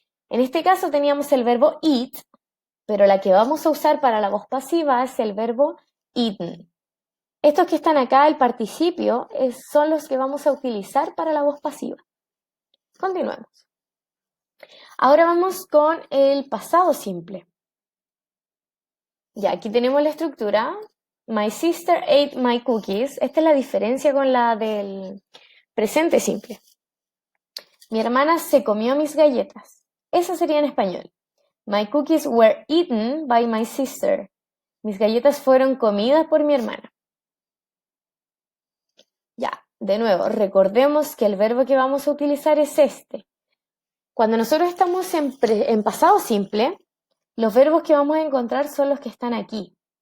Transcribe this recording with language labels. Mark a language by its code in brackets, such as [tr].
[es] En este caso teníamos el verbo eat, pero la que vamos a usar para la voz pasiva es el verbo eaten. Estos que están acá, el participio, son los que vamos a utilizar para la voz pasiva. Continuemos. Ahora vamos con el pasado simple. Ya, aquí tenemos la estructura. [en] My sister ate my cookies. [es] Esta es la diferencia con la del presente simple. Mi hermana se comió mis galletas. Eso sería en español. [en] My cookies were eaten by my sister. [es] Mis galletas fueron comidas por mi hermana. Ya, de nuevo, recordemos que el verbo que vamos a utilizar es este. Cuando nosotros estamos en pasado simple, los verbos que vamos a encontrar son los que están aquí.